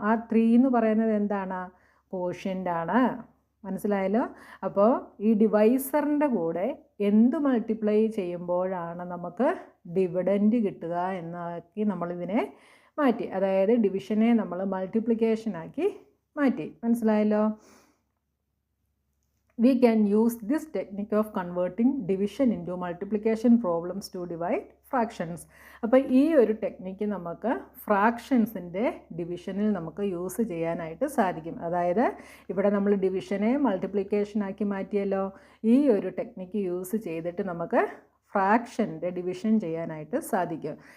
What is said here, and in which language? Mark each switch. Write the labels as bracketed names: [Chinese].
[Malayalam] ആ 3 എന്ന് പറയുന്നത് എന്താണ്? കോഷ്യൻ്റ് ആണ്. മനസ്സിലായല്ലോ? അപ്പോൾ ഈ ഡിവൈസറിൻ്റെ കൂടെ എന്ത് മൾട്ടിപ്ലൈ ചെയ്യുമ്പോഴാണ് നമുക്ക് ഡിവിഡൻറ്റ് കിട്ടുക എന്നാക്കി നമ്മളിതിനെ മാറ്റി. അതായത് ഡിവിഷനെ നമ്മൾ മൾട്ടിപ്ലിക്കേഷനാക്കി മാറ്റി. മനസ്സിലായല്ലോ? [English] We can use this technique of converting division into multiplication problems to divide fractions. [Malayalam] അപ്പോൾ ഈ ഒരു ടെക്നിക്ക് നമുക്ക് ഫ്രാക്ഷൻസിൻ്റെ ഡിവിഷനിൽ നമുക്ക് യൂസ് ചെയ്യാനായിട്ട് സാധിക്കും. അതായത് ഇവിടെ നമ്മൾ ഡിവിഷനെ മൾട്ടിപ്ലിക്കേഷനാക്കി മാറ്റിയല്ലോ. ഈ ഒരു ടെക്നിക്ക് യൂസ് ചെയ്തിട്ട് നമുക്ക് ഫ്രാക്ഷൻ്റെ ഡിവിഷൻ ചെയ്യാനായിട്ട് സാധിക്കും.